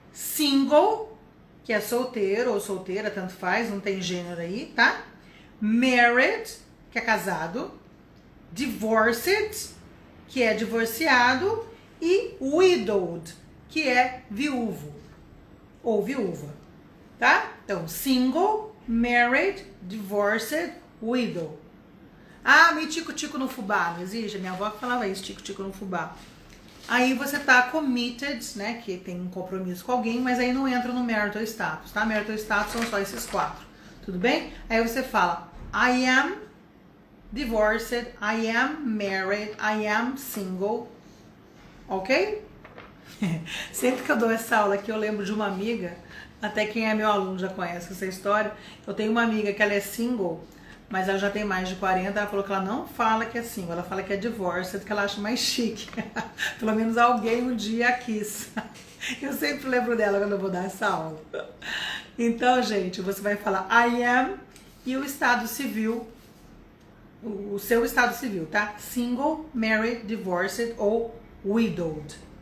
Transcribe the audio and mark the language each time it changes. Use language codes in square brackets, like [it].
[pt] Single, que é solteiro ou solteira, tanto faz, não tem gênero aí, tá? Married, que é casado. Divorced, que é divorciado. E widowed, que é viúvo ou viúva, tá? Então, single, married, divorced, widow. Ah, me tico-tico no fubá, não existe? Minha avó falava isso, tico-tico no fubá. Aí você tá committed, né, que tem um compromisso com alguém, mas aí não entra no marital status, tá? Marital status são só esses 4, tudo bem? Aí você fala, [en] I am divorced, I am married, I am single, ok? [pt] Sempre que eu dou essa aula aqui, eu lembro de uma amiga, até quem é meu aluno já conhece essa história. Eu tenho uma amiga que ela é single, mas ela já tem mais de 40, ela falou que ela não fala que é single, ela fala que é divorced, que ela acha mais chique. Pelo menos alguém um dia a quis. Eu sempre lembro dela quando eu vou dar essa aula. Então, gente, você vai falar I am e o estado civil, o seu estado civil, tá? Single, married, divorced ou widowed.